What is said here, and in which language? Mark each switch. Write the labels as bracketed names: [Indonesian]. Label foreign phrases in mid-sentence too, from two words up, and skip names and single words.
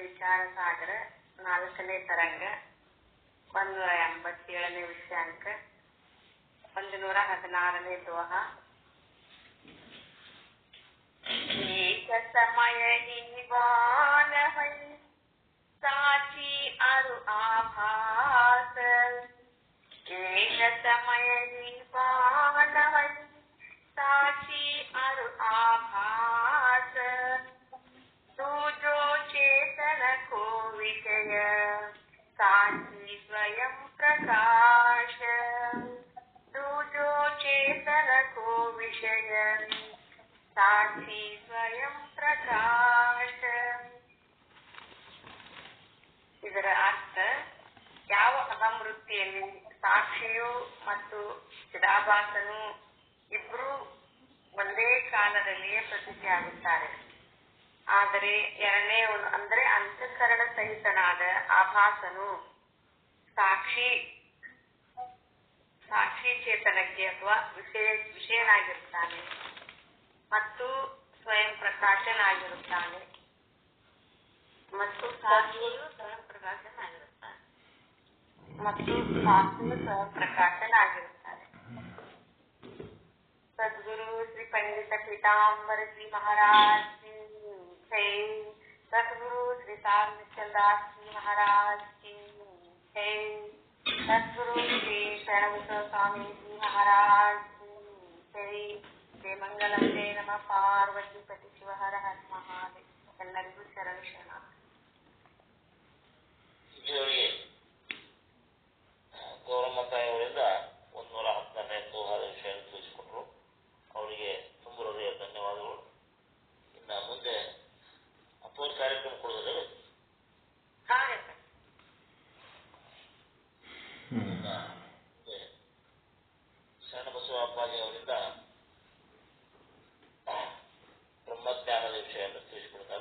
[Kannada] ವಿಚಾರ ಸಾಗರ 4ನೇ ತರಂಗ 187ನೇ ವಿಷಯಾಂಕ 116ನೇ ದೋಹ. [Hindi] एक समय निवान है साची अरु आभास. एक समय निवान है साची अरु आभास. तू जो चेतन को विषय साची स्वयं प्रकाश. तू जो चेतन को विषय साची स्वयं प्रकाश. [Kannada] ಇದರ ಅರ್ಥ, ಯಾವ ಅಹಂವೃತ್ತಿಯಲ್ಲಿ ಸಾಕ್ಷಿಯು ಮತ್ತು ಚಿದಾಭಾಸನು ಇಬ್ರು ಒಂದೇ ಕಾಲದಲ್ಲಿಯೇ ಪ್ರತೀತಿಯಾಗುತ್ತಾರೆ. ಆದರೆ ಎರಡನೆಯವನು ಅಂದ್ರೆ ಅಂತಃಕರಣ ಸಹಿತನಾದ ಆಭಾಸನು ಸಾಕ್ಷಿ ಚೇತನಕ್ಕೆ ಅಥವಾ ವಿಷಯನಾಗಿರುತ್ತಾನೆ ಮತ್ತು ಸ್ವಯಂ ಪ್ರಕಾಶನಾಗಿರುತ್ತಾನೆ. ಮತ್ತು ಸಾಕ್ಷಿಯು ಸ್ವಯಂ ಪ್ರಕಾಶನಾಗಿರುತ್ತಾನೆ. [Hindi] सद्गुरु श्री पंडित पीताम्बर जी महाराज की जय. सद्गुरु श्री निश्चलदास जी महाराज की जय. सद्गुरु श्री शरणबसव स्वामी जी महाराज की जय. जय मंगलम. जय नमः पार्वती पति शिव हर हर महादेव. [Kannada] ಎಲ್ಲರಿಗೂ ಶರಣ ಶರಣ. ಗೌರಮ್ಮತಾಯಿಯವರಿಂದ 110ನೇ ದೋಹದ ವಿಷಯ ತಿಳಿಸಿಕೊಟ್ರು. ಅವರಿಗೆ ತುಂಬ ಹೃದಯ ಧನ್ಯವಾದಗಳು. ಇನ್ನು ಮುಂದೆ ಅಪೋರ್ ಕಾರ್ಯಕ್ರಮ ಕೊಡೋದ್ರೆ ಶರಣಬಸವ ಅಪ್ಪಾಜಿ ಅವರಿಂದ ಬ್ರಹ್ಮಜ್ಞಾನದ ವಿಷಯವನ್ನು ತಿಳಿಸಿಕೊಡ್ತಾರೆ.